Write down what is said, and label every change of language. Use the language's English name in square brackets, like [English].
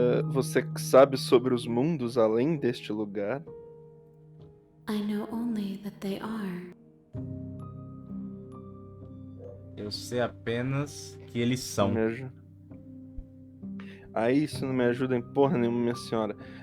[Portuguese] Você sabe sobre os mundos além deste lugar? [English] I know only that they are. [Portuguese] Eu sei apenas que eles são. Me ajuda. Aí isso não me ajuda em porra nenhuma, minha senhora.